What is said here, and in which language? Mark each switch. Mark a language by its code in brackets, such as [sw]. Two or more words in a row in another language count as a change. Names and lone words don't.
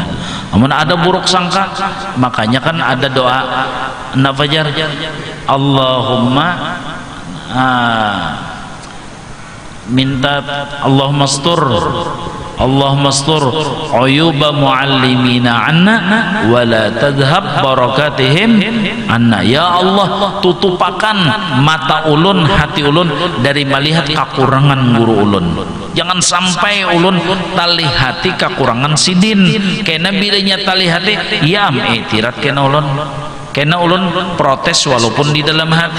[bjn] Amun ada buruk sangka, makanya kan ada doa nafajar, Allahumma minta [ar] اللهم استر عيوب معلمينا عنا ولا تذهب بركاتهم عنا. يا الله, [bjn] tutupakan mata ulun, hati ulun dari melihat kekurangan guru ulun. Jangan sampai ulun tali hati kekurangan sidin. Karena bilanya tali hati ya itirat kena ulun protes walaupun di dalam hati.